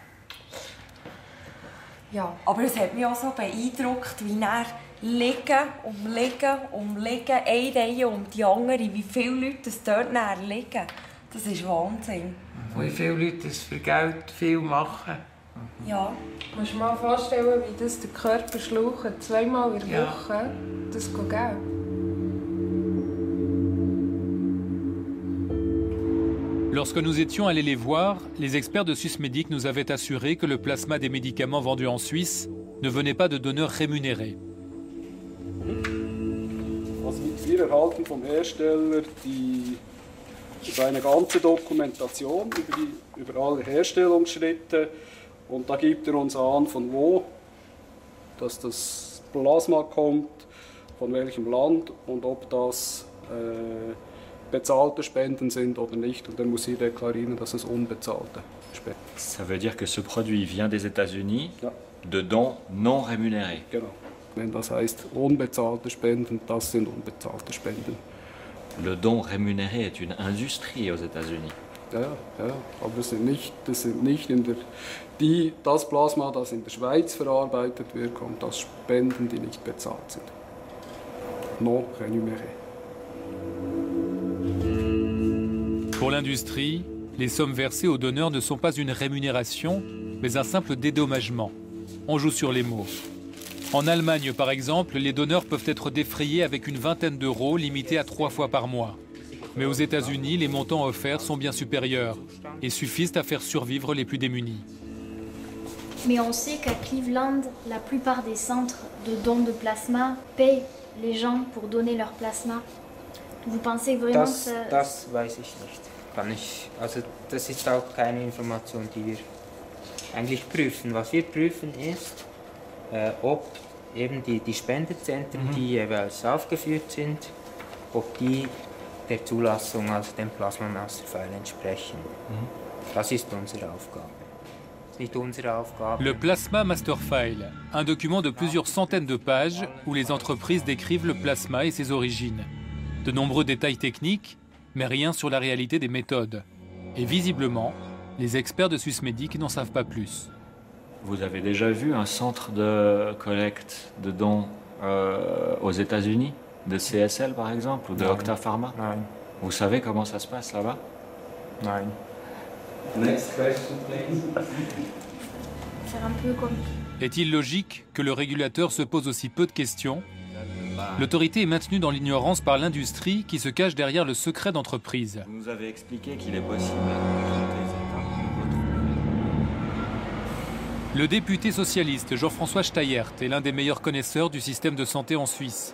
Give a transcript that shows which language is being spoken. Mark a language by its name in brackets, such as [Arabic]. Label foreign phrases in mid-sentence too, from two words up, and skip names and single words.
[German] Ja, aber es hat mich auch so beeindruckt, wie er liegen, eine Reihe um die andere, wie viele Leute dort liegen. Das ist Wahnsinn. Wie viele Leute das für Geld viel machen. Ja. Du musst dir mal vorstellen, wie das der Körper schlaucht, 2-mal in der Woche. Das geht Geld. [French] Lorsque nous étions allés les voir, les experts de Swissmedic nous avaient assuré que le plasma des médicaments vendus en Suisse ne venait pas de donneurs rémunérés. [German] Also wir erhalten vom Hersteller eine ganze Dokumentation über alle Herstellungsschritte und da gibt uns an, von wo das Plasma kommt, von welchem Land und ob das bezahlte Spenden sind oder nicht. Und dann muss sie deklarieren, dass es unbezahlte Spenden sind. [French] Ça veut dire que ce produit vient des États-Unis de dons non rémunérés. [German] Genau. Wenn das heißt unbezahlte Spenden, das sind unbezahlte Spenden. [French] Le don rémunéré est une industrie aux États-Unis. [German] Ja, aber das sind nicht das Plasma, das in der Schweiz verarbeitet wird, kommt aus Spenden, die nicht bezahlt sind. [French] Non rémunéré. Pour l'industrie, les sommes versées aux donneurs ne sont pas une rémunération, mais un simple dédommagement. On joue sur les mots. En Allemagne, par exemple, les donneurs peuvent être défrayés avec une vingtaine d'euros, limités à 3 fois par mois. Mais aux États-Unis, les montants offerts sont bien supérieurs et suffisent à faire survivre les plus démunis. Mais on sait qu'à Cleveland, la plupart des centres de dons de plasma payent les gens pour donner leur plasma. Vous pensez vraiment que... [German] Das weiß ich nicht. Das ist auch keine Information, die wir eigentlich prüfen. Was wir prüfen ist, ob eben die Spendezentren, die jeweils aufgeführt sind, ob die der Zulassung, also dem Plasma Master File entsprechen. Das ist unsere Aufgabe. Nicht unsere Aufgabe. [French] Le Plasma Master File, un document de plusieurs centaines de pages où les entreprises décrivent le plasma et ses origines. De nombreux détails techniques, mais rien sur la réalité des méthodes. Et visiblement, les experts de Swissmedic n'en savent pas plus. Vous avez déjà vu un centre de collecte de dons aux États-Unis, de CSL par exemple, ou de Octa Pharma? Vous savez comment ça se passe là-bas? Non. [English] Next question, please. [French] Faire un peu comme... Est-il logique que le régulateur se pose aussi peu de questions? L'autorité est maintenue dans l'ignorance par l'industrie qui se cache derrière le secret d'entreprise. Vous nous avez expliqué qu'il est possible. Le député socialiste Jean-François Steyert est l'un des meilleurs connaisseurs du système de santé en Suisse.